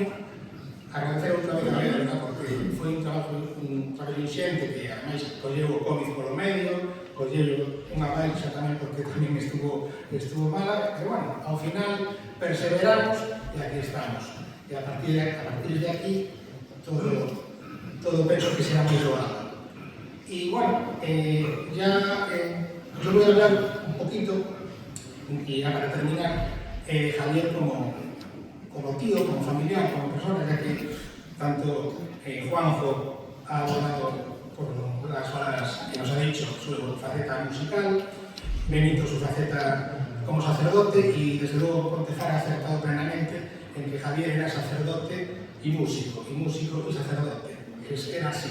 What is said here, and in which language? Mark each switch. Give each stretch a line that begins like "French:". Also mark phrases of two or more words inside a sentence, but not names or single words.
Galician: Agradecer outra vez a Bea, porque foi un traballo inxente que, ademais, colleu o Covid polo medio, colleu unha baixa tamén porque tamén estuvo mala, pero, bueno, ao final perseveramos e aquí estamos. E a partir de aquí, todo penso que será moi doado.
Spanish: Y bueno, ya yo voy a hablar un poquito, y ya para terminar, Javier como tío, como familiar, como persona, ya que tanto Juanjo ha abordado por las palabras que nos ha dicho su faceta musical, Benito su faceta como sacerdote, y desde luego Pontefar ha acertado plenamente en que Javier era sacerdote y músico y sacerdote, era así.